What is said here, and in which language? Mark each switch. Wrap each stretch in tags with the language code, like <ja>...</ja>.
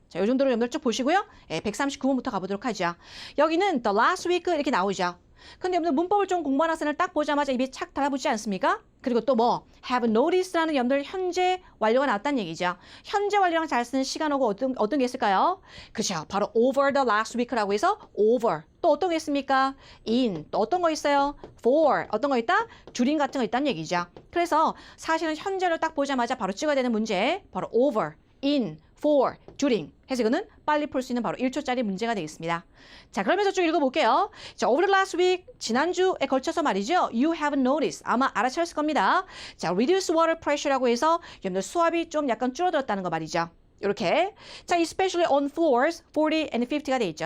<ko>자, 이 정도로 여러분들 쭉 보시고요. 139번부터 가보도록 하죠. 여기는 the last week 이렇게 나오죠. 근데 여러분들 문법을 좀 공부한 학생을 딱 보자마자 입이 착 달라붙지 않습니까? 그리고 또 뭐 have noticed라는 여러분들 현재 완료가 나왔다는 얘기죠. 현재 완료랑 잘 쓰는 시간어고 어떤 게 있을까요? 그죠.</ko> <en>바로 over the last week 라고 해서 over.</en> <ko>또 어떤 게 있습니까? in. 또 어떤 거 있어요? for. 어떤 거 있다? during 같은 거 있다는 얘기죠. 그래서 사실은 현재를 딱 보자마자 바로 찍어야 되는 문제.</ko> <en>바로 over, in, for, during.</en> <ko>해서 이거는 빨리 풀 수 있는 바로 1초짜리 문제가 되겠습니다. 자, 그러면서 쭉 읽어볼게요. 자, over the last week, 지난주에 걸쳐서 말이죠.</ko> <en>You have noticed.</en> <ko>아마 알아차렸을 겁니다. 자, reduce water pressure 라고 해서 여러분들 수압이 좀 약간 줄어들었다는 거 말이죠. 이렇게.</ko> <en>자, especially on floors 40 and 50가 돼 있죠.</en>